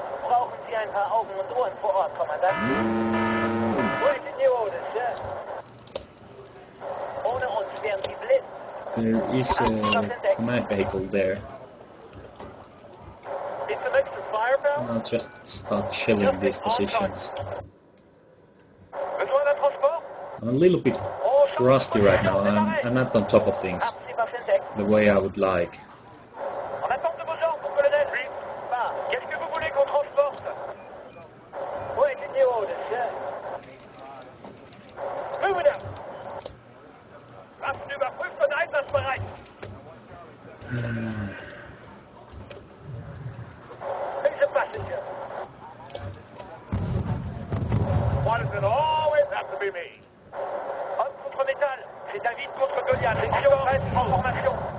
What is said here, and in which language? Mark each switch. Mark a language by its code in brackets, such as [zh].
[de] Brauchen Sie ein paar Augen und Ohren vor Ort, Kommandant? [en] Waiting your orders, sir. [de] Ohne uns wären Sie blind. [en] There is a command vehicle there. It's an extra firepower. I'll just start shelling these positions. [fr] Besoin d'un transport? [en] I'm a little bit rusty right now. I'm not on top of things the way I would like. [fr] En attente de vos ordres, colonel. Bah, qu'est-ce que vous voulez qu'on transporte? [en] Waiting your orders, sir. Move it up. [de] Waffen überprüft und einsatzbereit. [en] Here's a passenger. Why does it always have to be me? [fr] Homme contre métal. C'est David contre Goliath. Section prête en formation.